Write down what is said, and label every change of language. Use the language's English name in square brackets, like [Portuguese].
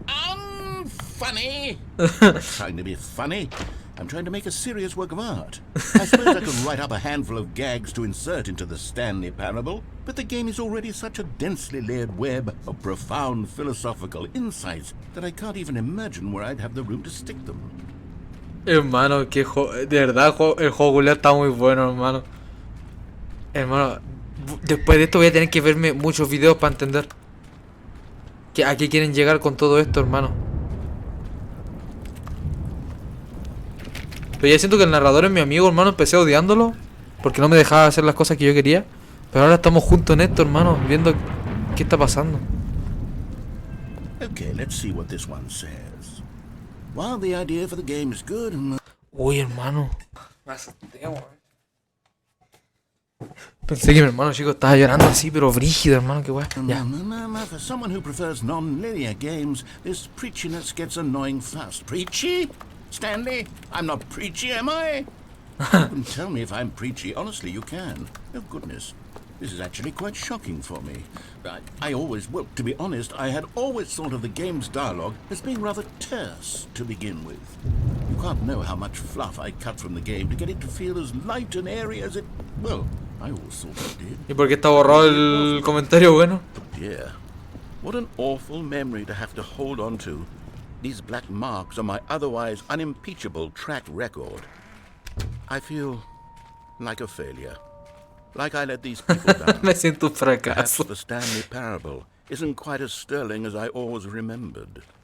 [English] Unfunny? I'm not trying to be funny. I'm trying to make a serious work of art. I suppose I could write up a handful of gags to insert into the Stanley parable, but the game is already such a densely layered web of profound philosophical insights that I can't even imagine where I'd have the room to stick them. [Spanish] Hermano, que de verdad el juego culiao está muy bueno, hermano. Hermano, después de esto voy a tener que verme muchos videos para entender a qué quieren llegar con todo esto, hermano. Pero ya siento que el narrador es mi amigo, hermano. Empecé odiándolo porque no me dejaba hacer las cosas que yo quería. Pero ahora estamos juntos en esto, hermano, viendo qué está pasando. [English] Okay, let's see what this one says. While the idea for the game is good and... [Spanish] Uy, hermano. Me asusté, weón. Pensé que mi hermano chico estaba llorando así, pero brígido, hermano, qué weón. Ya. [English] No, for someone who prefers non-linear games, this preachiness gets annoying fast. Preachy? Stanley? I'm not preachy, am I? You can tell me if I'm preachy. Honestly, you can. Oh, goodness. This is actually quite shocking for me. Well, to be honest, I had always thought of the game's dialogue as being rather terse to begin with. You can't know how much fluff I cut from the game to get it to feel as light and airy as it... Well, I always thought it did. [Spanish] ¿Y por qué está borrado el comentario bueno? [English] Yeah. What an awful memory to have to hold on to. These black marks on my otherwise unimpeachable track record. I feel like a failure. Like I let these people down. [Spanish] Me siento un [English] Perhaps [Spanish] fracaso. [English] the Stanley parable isn't quite as sterling as I always remembered.